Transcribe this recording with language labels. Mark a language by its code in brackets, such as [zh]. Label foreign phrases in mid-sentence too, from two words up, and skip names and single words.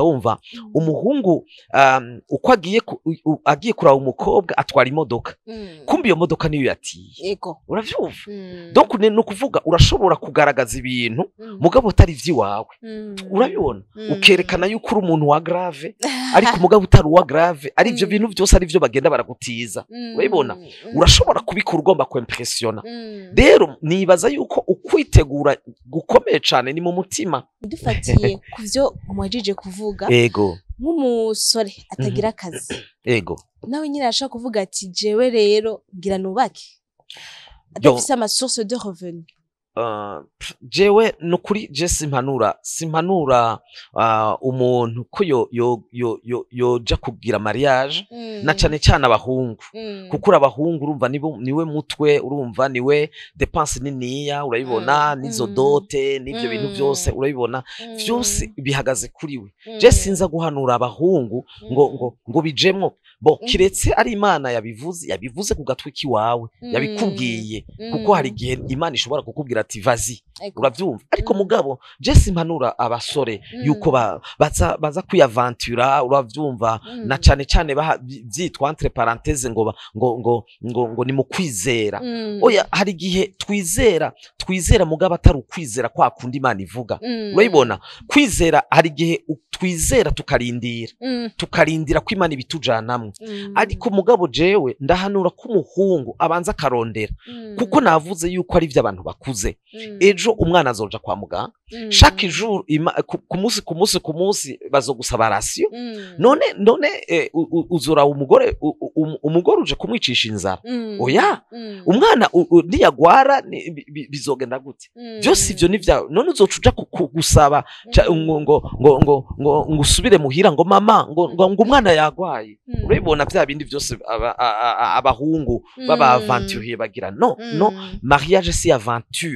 [rn] wumva umuhungu uko agiye kuraba umukobwa atwara imodoka kumbi iyo modoka niyo yatiye uravyumva donc no kuvuga urashobora kugaragaza ibintu mugabo utari vyiwawe urabibona ukerekana yuko uri umuntu wa grave ariko mugabo utari wa grave ari ivyo bintu byose ari vyo bagenda baragutiza urabibona urashobora kubikora ugomba kwimpressiona rero nibaza yuko ukwitegura gukomeye cyane ni mu mutima dufatiye kuvyo mwajije kuvuga nk'umusore atagira akazi nawe nyine ashaka kuvuga ati jewe rero ngira nubake adafise ama [fr] source de revenu [rn] jewe nukuri je simpanura umuntu ko yoja kugira mariage na cane cyane abahungu kuko abahungu urumva niwe mutwe urumva niwe dépense niniya urabibona nizo dote nivyo bintu byose urabibona byose bihagaze kuri we je sinza guhanura abahungu ngo bijemwo bo kiretse ari Imana yabivuze ku gatwe kiwawe yabikubwiye kuko hari gihe Imana ishobora kukubwira ati vazi uravyumva ariko mugabo je simpanura abasore yuko baza kuyaventura uravyumva na cane cyane byitwa [fr] entre parenthèses [rn] ngo ni mu kwizera oya hari gihe twizera mugabo atari ukwizera kwa kundi Imana ivuga urabibona kwizera hari gihe twizera tukarindira ko Imana ibitujanamwe ariko mugabo jewe ndahanura ko umuhungu abanza karondera kuko navuze yuko ari vyo abantu bakuze ejo umwana azoja kwa muganga [fr] chaque jour [rn] ku munsi bazogusaba ratio none uzora umugore uje kumwicisha inzara oya umwana niyagwara bizogenda gute byose ivyo ni vyawe none uzocuja gusaba ngo usubire muhira ngo mama ngo umwana yagwaye urabibona vya bindi byose abahungu baba aventurier bagira no mariage si aventure